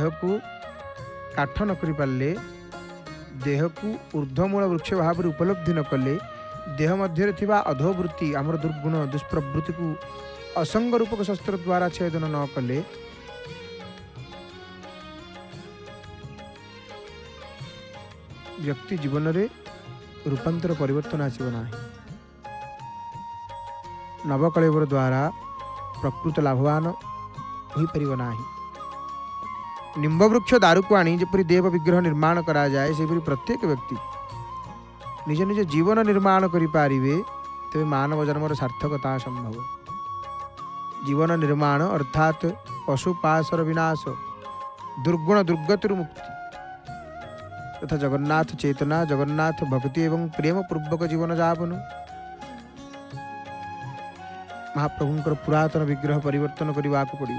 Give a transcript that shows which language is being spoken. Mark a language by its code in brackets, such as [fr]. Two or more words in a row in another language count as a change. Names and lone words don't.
[or] କୁ କାଠ ନ କରି ପାରିଲେ ଦେହ କୁ ଊର୍ଦ୍ଧ୍ୱମୂଳ ବୃକ୍ଷ ଭାବ ଉପଲବ୍ଧି ନ କଲେ ଦେହ ମଧ୍ୟ ଥିବା ଅଧୋବୃତ୍ତି ଆମର ଦୁର୍ଗୁଣ ଦୁଷ୍ପ୍ରବୃତ୍ତି କୁ ଅସଙ୍ଗ ରୂପକ ଶସ୍ତ୍ର ଦ୍ୱାରା ଛେଦନ ନ କଲେ ବ୍ୟକ୍ତି ଜୀବନ ରେ ରୂପାନ୍ତର ପରିବର୍ତ୍ତନ ଆସିବ ନା। ନବକଳେବର ଦ୍ୱାରା ପ୍ରକୃତ ଲାଭବାନ ହୋ ପାରିବ ନା। ନିମ୍ବ ବୃକ୍ଷ ଦାରୁ କୁ ଆଣି ଯେପରି ଦେବ ବିଗ୍ରହ ନିର୍ମାଣ କରା ଯାଏ ସେପରି ପ୍ରତ୍ୟେକ ବ୍ୟକ୍ତି ନିଜ ନିଜ ଜୀବନ ନିର୍ମାଣ କରି ପାରିବେ ତେବେ ମାନବ ଜନ୍ମର ସାର୍ଥକତା ସମ୍ଭବ। ଜୀବନ ନିର୍ମାଣ ଅର୍ଥାତ୍ ପଶୁପାଶର ବିନାଶ ଦୁର୍ଗୁଣ ଦୁର୍ଗତିର ମୁକ୍ତି ତଥା ଜଗନ୍ନାଥ ଚେତନା ଜଗନ୍ନାଥ ଭକ୍ତି ଏବଂ ପ୍ରେମ ପୂର୍ବକ ଜୀବନ ଯାପନ ମହାପ୍ରଭୁଙ୍କର ପୁରାତନ ବିଗ୍ରହ ପରିବର୍ତ୍ତନ କରିବା କୁ ପଡ଼େ।